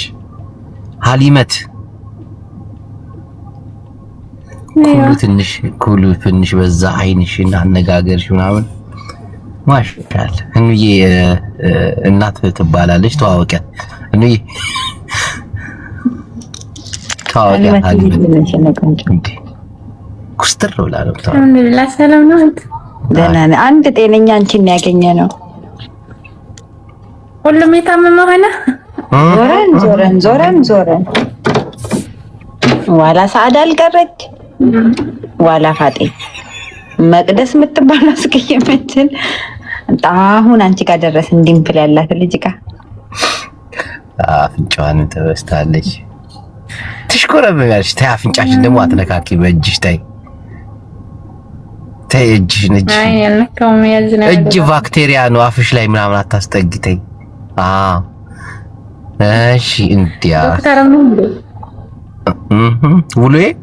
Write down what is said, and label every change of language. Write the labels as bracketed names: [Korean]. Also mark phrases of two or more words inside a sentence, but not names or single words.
[Amharic] ሀሊመት ኩሉ ትንሽ በዛ አይንሽና አነጋገርሽ ምናምን ማሻአል። እንዬ እናት ትባላለች። ተዋወቂያት እንዬ ተዋወቂያት። ሀሊመት ኩስትር ብላ ነው። አልሐምዱሊላህ ሰላም ነው። ደህና ነኝ። አንድ ጤነኛ አንቺን ያገኘ ነው። ሁሉም የታመመ ሆነ። ዞረን ዋላ ሰዓዳ አልቀረች ዋላ ፋጤ መቅደስ የምትባል አስቀየመችን። አሁን አንቺ ጋር ደረስ እንዲምፕል ያላት ልጅ ጋር አፍንጫዋን ተበስታለች። ትሽኮረመያለሽ። ተይ አፍንጫሽን ደግሞ አትነካኪ በእጅሽ። ተይ እጅሽን እጅ ባክቴሪያ ነው አፍሽ ላይ ምናምን አታስጠጊ። ተይ እሺ እንዲያ ውሎዬ